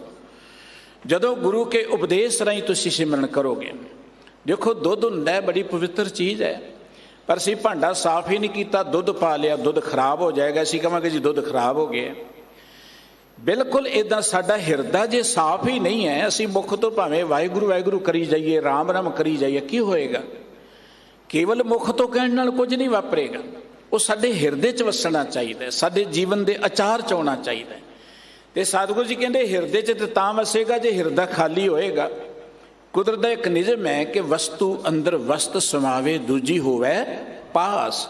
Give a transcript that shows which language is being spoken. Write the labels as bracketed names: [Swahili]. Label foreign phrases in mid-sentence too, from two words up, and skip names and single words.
[Punjabi] ਜਦੋਂ ਗੁਰੂ ਕੇ ਉਪਦੇਸ਼ ਰਾਹੀ ਤੁਸੀ ਸਿਮਰਨ ਕਰੋਗੇ, ਦੇਖੋ ਦੁਧ ਹੁੰਦਾ ਹੈ ਬੜੀ ਪਵਿੱਤਰ ਚੀਜ਼ ਹੈ, ਪਰ ਅਸੀਂ ਭਾਂਡਾ ਸਾਫ ਹੀ ਨਹੀਂ ਕੀਤਾ, ਦੁਧ ਪਾ ਲਿਆ, ਦੁਧ ਖਰਾਬ ਹੋ ਜਾਏਗਾ, ਅਸੀਂ ਕਹਾਂਗੇ ਜੀ ਦੁਧ ਖਰਾਬ ਹੋ ਗਿਆ। ਬਿਲਕੁਲ ਇਦਾਂ ਸਾਡਾ ਹਿਰਦਾ ਜੇ ਸਾਫ ਹੀ ਨਹੀਂ ਹੈ, ਅਸੀਂ ਮੁਖ ਤੋ ਭਾਵੇਂ ਵਾਹਿਗੁਰੂ ਵਾਹਿਗੁਰੂ ਕਰੀ ਜਾਈਏ, ਰਾਮ ਰਾਮ ਕਰੀ ਜਾਈਏ, ਕੀ ਹੋਏਗਾ? ਕੇਵਲ ਮੁਖ ਤੋ ਕਹਣ ਨਾਲ ਕੁਛ ਨਹੀਂ ਵਾਪਰੇਗਾ, ਵੋ ਸਾਡੇ ਹਿਰਦੇ ਚ ਵਸਣਾ ਚਾਹੀਦਾ, ਸਾਡੇ ਜੀਵਨ ਕੇ ਆਚਾਰ ਚ ਹੋਣਾ ਚਾਹੀਦਾ। ਤੋ ਸਤਗੁਰੂ ਜੀ ਕਹਤੇ ਹਿਰਦੇ ਚ ਤਾਂ ਵਸੇਗਾ ਜੇ ਹਿਰਦਾ ਖਾਲੀ ਹੋਏਗਾ। ਕੁਦਰਤ ਕਾ ਏਕ ਨਿਜਮ ਹੈ ਕਿ ਵਸਤੂ ਅੰਦਰ ਵਸਤ ਸਮਾਵੇ, ਦੂਜੀ ਹੋਵੇ ਪਾਸ।